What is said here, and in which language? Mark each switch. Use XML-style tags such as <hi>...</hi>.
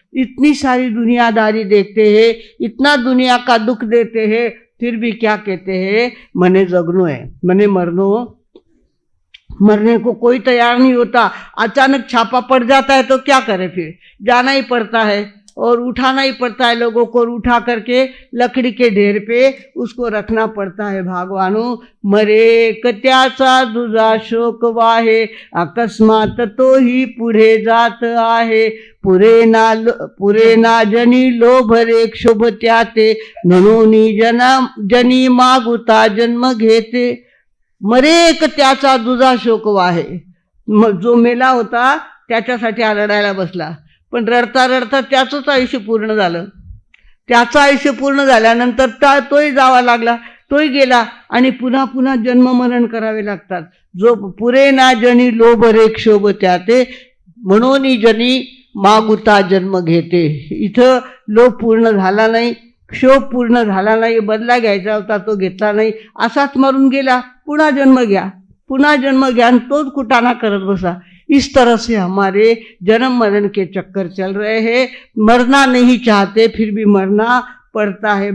<hi>इतनी सारी दुनियादारी देखते हैं, इतना दुनिया का दुख देते हैं, फिर भी क्या कहते हैं,</hi> <mwr>मने जगनो है, मने मरनो।</mwr> <hi>मरने को कोई तैयार नहीं होता। अचानक छापा पड़ जाता है तो क्या करे, फिर जाना ही पड़ता है। और उठाना ही पड़ता है लोगों को, उठा करके लकड़ी के ढेर पे उसको रखना पड़ता है।</hi> <mr>भागवानो मरे कत्याचा दुजा शोक वाहे, अकस्मात तो ही पुढे जात आहे। पुरे ना जनी लोभ रे क्षोभ त्याते, म्हणून जनी मागुता जन्म घेते। मरे एक त्याचा दुजा शोक वाहे, जो मेला होता त्याच्यासाठी हा रडायला बसला, पण रडता रडता त्याचंच आयुष्य पूर्ण झालं। त्याचं आयुष्य पूर्ण झाल्यानंतर तोही जावा लागला, तोही गेला आणि पुन्हा पुन्हा जन्म मरण करावे लागतात। जो पुरे ना जनी लोभ रे क्षोभ त्याते, म्हणून जनी मागुता जन्म घेते। इथं लोभ पूर्ण झाला नाही, क्षोभ पूर्ण झाला नाही, बदला घ्यायचा होता तो घेतला नाही, असाच मरून गेला। पुन्हा जन्म घ्या, पुन्हा जन्म घ्या, आणि तोच कुटाणा करत बसा।</mr> <hi>इस तरह से हमारे जन्म मरण के चक्कर चल रहे हैं। मरना नहीं चाहते फिर भी मरना पड़ता है।</hi>